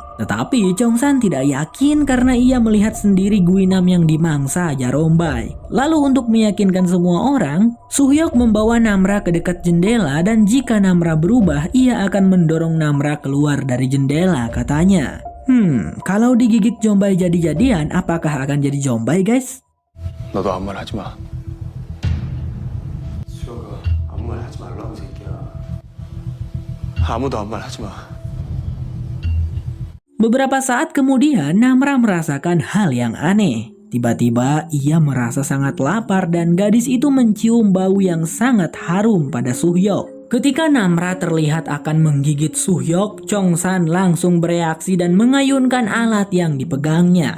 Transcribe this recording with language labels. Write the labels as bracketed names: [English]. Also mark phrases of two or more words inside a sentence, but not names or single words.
[Indonesian] Tetapi Chongsan tidak yakin karena ia melihat sendiri Guinam yang dimangsa Jarombai. Lalu untuk meyakinkan semua orang, Suhyok membawa Namra ke dekat jendela dan jika Namra berubah, ia akan mendorong Namra keluar dari jendela, katanya. Kalau digigit Jombai jadi-jadian, apakah akan jadi Jombai, guys? [Korean] 너도 아무 말 하지 마. 수혁아, 아무 말 하지 말라고 새끼야. 아무도 아무 말 하지 마. [Indonesian] Beberapa saat kemudian Namra merasakan hal yang aneh. Tiba-tiba ia merasa sangat lapar dan gadis itu mencium bau yang sangat harum pada Suhyok. Ketika Namra terlihat akan menggigit Suhyok, Chongsan langsung bereaksi dan mengayunkan alat yang dipegangnya.